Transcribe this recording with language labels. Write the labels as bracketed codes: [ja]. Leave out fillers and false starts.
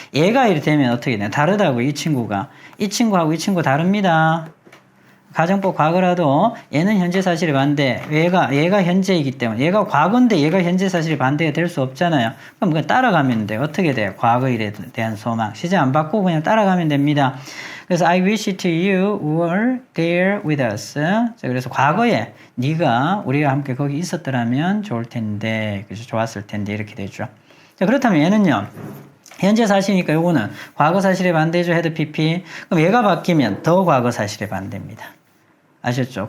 [ko] 얘가 이래 되면 어떻게 돼요? 다르다고, 이 친구가. 이 친구하고 이 친구 다릅니다. 가정법 과거라도 얘는 현재 사실의 반대. 얘가 현재이기 때문에. 얘가 과거인데 얘가 현재 사실의 반대가 될 수 없잖아요. 그럼 그냥 따라가면 돼요. 어떻게 돼요? 과거 일에 대한 소망. 시제 안 바꾸고 그냥 따라가면 됩니다. 그래서 [en] I wish to you were there with us. [ko] 자, 그래서 과거에 네가 우리가 함께 거기 있었더라면 좋을 텐데, 그래서 좋았을 텐데 이렇게 되죠. 자, 그렇다면 얘는요. 현재 사실이니까 요거는 과거 사실의 반대죠. had pp. 그럼 얘가 바뀌면 더 과거 사실의 반대입니다. 아셨죠?